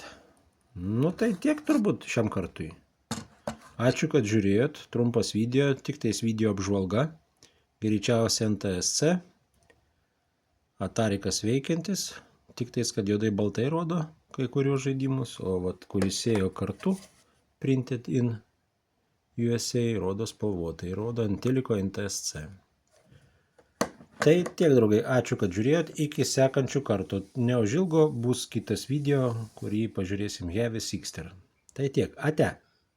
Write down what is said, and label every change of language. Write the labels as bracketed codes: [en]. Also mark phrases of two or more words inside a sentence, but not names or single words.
[lt] Nu tai tiek turbūt šiam kartui. Ačiū, kad žiūrėjot. Trumpas video, tik tais video apžvalga. Greičiausiai NTSC. Atarikas veikiantis. Tik tais, kad juodai baltai rodo kai kuriuos žaidimus. O vat, kuris ėjo kartu, [en] printed in USA, [lt] rodo spalvotai. Rodo ant teliko NTSC. Tai tiek, draugai. Ačiū, kad žiūrėjot. Iki sekančių kartų. Neužilgo bus kitas video, kurį pažiūrėsim Heavy Sixter. Tai tiek. Ate.